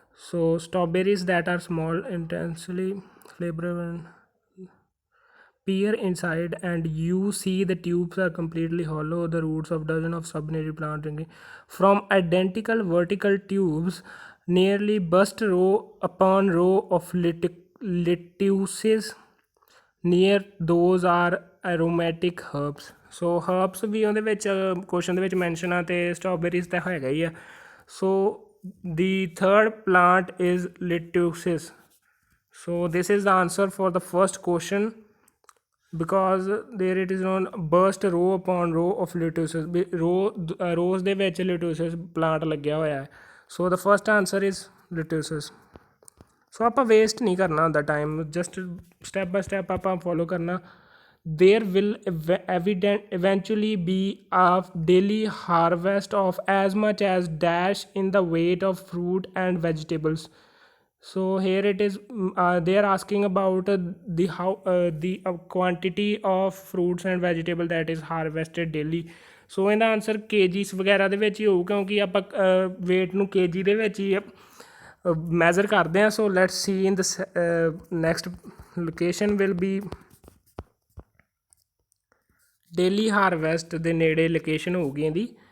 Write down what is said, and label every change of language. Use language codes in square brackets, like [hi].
[en] So strawberries that are small, intensely flavorful, peer inside, and you see the tubes are completely hollow. The roots of dozens of subordinary plant drinking from identical vertical tubes nearly burst row upon row of lettuces. Near those are aromatic herbs. So herbs [pa] ਵੀ ਉਹਦੇ ਵਿੱਚ question ਦੇ ਵਿੱਚ mention ਆ, ਤੇ ਸਟ੍ਰਾਬੇਰੀਜ਼ ਤਾਂ ਹੈਗਾ ਹੀ ਆ. [en] So the third plant is lettuces. So this is the answer for the first question, because there it is known burst row upon row of lettuces. [pa] Rows ਦੇ ਵਿੱਚ lettuces plant ਲੱਗਿਆ ਹੋਇਆ ਹੈ. [en] So the first answer is lettuces. [pa] ਸੋ ਆਪਾਂ waste ਨਹੀਂ ਕਰਨਾ ਹੁੰਦਾ time, [en] just step by step [pa] ਆਪਾਂ ਫੋਲੋ ਕਰਨਾ. [en] There will eventually be a daily harvest of as much as dash in the weight of fruit and vegetables. So here it is, they are asking about the quantity of fruits and vegetable that is harvested daily. [pa] ਸੋ ਇਹਦਾ answer kgs ਵਗੈਰਾ ਦੇ ਵਿੱਚ ਹੀ ਹੋਊ, ਕਿਉਂਕਿ ਆਪਾਂ wait ਨੂੰ kg ਦੇ ਵਿੱਚ ਹੀ measure ਕਰਦੇ ਹਾਂ. [en] so let's see in the next location will be daily harvest [pa] ਦੇ ਨੇੜੇ ਲੋਕੇਸ਼ਨ ਹੋਊਗੀ ਇਹਦੀ.